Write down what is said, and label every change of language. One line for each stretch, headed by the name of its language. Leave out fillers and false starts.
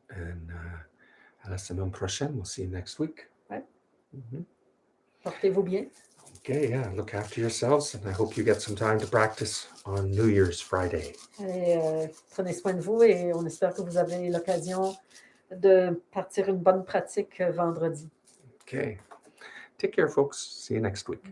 French: And à la semaine prochaine.
English: We'll see you next week.
French: Ouais. Mhm. Portez-vous bien.
English: Okay, yeah, look after yourselves, and I hope you get some time to practice on New Year's Friday.
French: Et prenez soin de vous et on espère que vous avez l'occasion de partir une bonne pratique vendredi.
English: Okay, take care, folks. See you next week.